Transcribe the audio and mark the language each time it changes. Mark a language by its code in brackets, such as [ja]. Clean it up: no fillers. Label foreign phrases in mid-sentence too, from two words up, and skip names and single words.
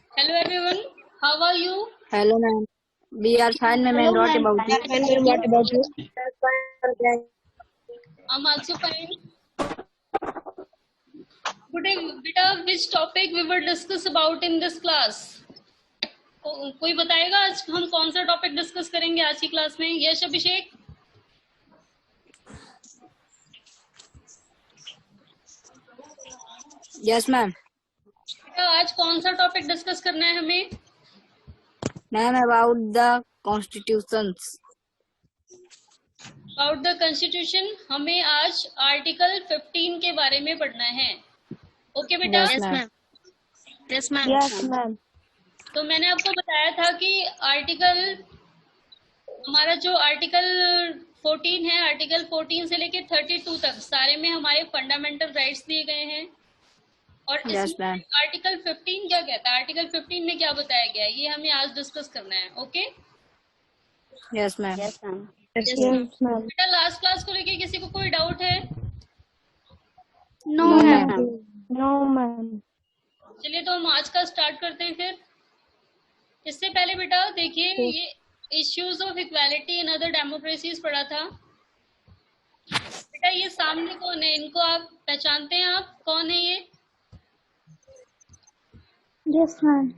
[en] Hello everyone, how are you? Hello, ma'am. We are fine, ma'am. And what about you? Fine, ma'am. What about you? I'm also fine. Today, beta, which topic we will discuss about in this class? [hi] कोई बताएगा आज हम कौन सा [en] topic discuss [hi] करेंगे आज की क्लास में? यश अभिषेक? [en] Yes, ma'am. [hi] बेटा आज कौन सा [en] topic discuss [hi] करना है हमें? [en] Ma'am, about the constitutions. about the constitution [hi] हमें आज आर्टिकल 15 के बारे में पढ़ना है. ओके बेटा? [en] Yes, ma'am. Yes, ma'am. Yes, ma'am. [hi] तो मैंने आपको बताया था कि आर्टिकल हमारा जो आर्टिकल 14 है, आर्टिकल 14 से लेके 32 तक सारे में हमारे [en] fundamental rights [hi] दिए गए हैं. और [en] Yes, [hi] इसमें [en] ma'am. [hi] आर्टिकल 15 क्या कहता है, आर्टिकल 15 में क्या बताया गया है, ये हमें आज डिस्कस करना है. ओके [en] Yes, ma'am. Yes, ma'am. Yes, ma'am. [hi] बेटा [en] last class [hi] को लेके किसी को कोई डाउट है? [en] No, No, ma'am. ma'am. No, ma'am. [hi] चलिए तो हम आज का स्टार्ट करते हैं फिर. इससे पहले बेटा देखिए ये [en] issues of equality in other democracies [hi] पढ़ा था. बेटा ये सामने कौन है, इनको आप पहचानते हैं? आप कौन है ये [en] Yes, ma'am.